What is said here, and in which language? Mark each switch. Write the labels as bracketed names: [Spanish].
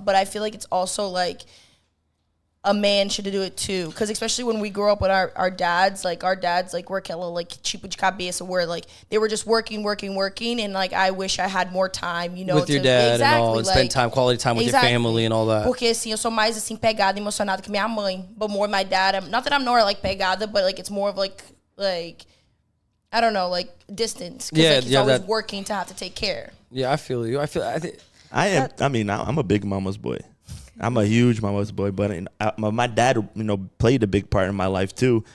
[English] But I feel like it's also like a man should do it too, because especially when we grew up with our dads like were [Portuguese] aquela [English] like [Portuguese] tipo de cabeça [English] where like they were just working and like I wish I had more time, you know, with your dad and all, and like, spend time, quality time with exactly. your family and all that. [Portuguese] Porque assim, eu sou mais assim pegada, emocionada que minha mãe, [English] but more my dad. Not that I'm more like pegada, but like it's more of like I don't know, like distance. Because like he's always working to have to take care. Yeah, I feel you. I think I'm a big mama's boy. I'm a huge mama's boy, but my dad, you know, played a big part in my life too.